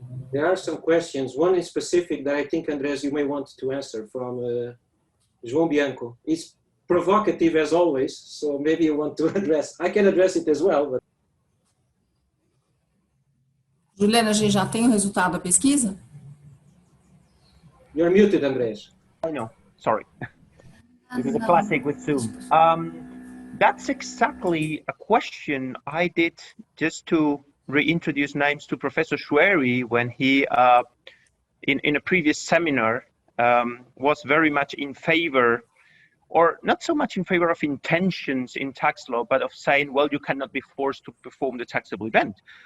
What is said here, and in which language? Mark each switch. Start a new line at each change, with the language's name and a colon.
English: There are some questions. One in specific that I think, Andres, you may want to answer from João Bianco. It's provocative as always, so maybe you want to address. I can address it as well. But...
Portuguese: Juliana, a gente já tem o resultado da pesquisa?
English: You're muted, Andres. I know, sorry. It is a classic with Zoom. That's exactly a question I did just to reintroduce names to Professor Schwery when he, in a previous seminar, was very much in favor, or not so much in favor of intentions in tax law, but of saying, well, you cannot be forced to perform the taxable event.